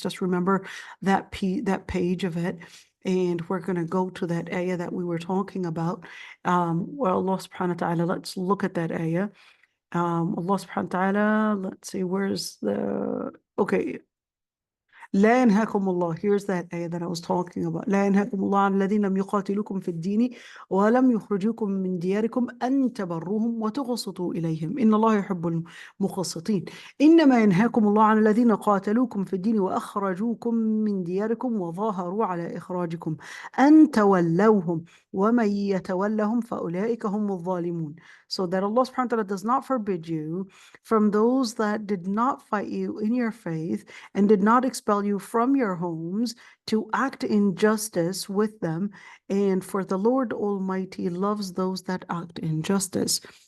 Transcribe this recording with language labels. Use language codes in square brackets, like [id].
[en] Just remember that page of it. And we're going to go to that ayah that we were talking about. Well, Allah subhanahu wa ta'ala, let's look at that ayah. Allah subhanahu wa ta'ala, let's see, where's okay. [ar] لا ينهاكم الله. [en] Here's that ayah that I was talking about. [ar] لا ينهاكم الله عن الذين لم يقاتلوكم في الدين ولم يخرجوكم من دياركم أن تبروهم وتقسطوا إليهم إن الله يحب المقسطين. إنما ينهاكم الله عن الذين قاتلوكم في الدين وأخرجوكم من دياركم وظاهروا على إخراجكم أن تولوهم ومن يتولهم فأولئك هم الظالمون. [en] So that Allah subhanahu wa ta'ala does not forbid you from those that did not fight you in your faith and did not expel you from your homes to act in justice with them. And for the Lord Almighty loves those that act in justice.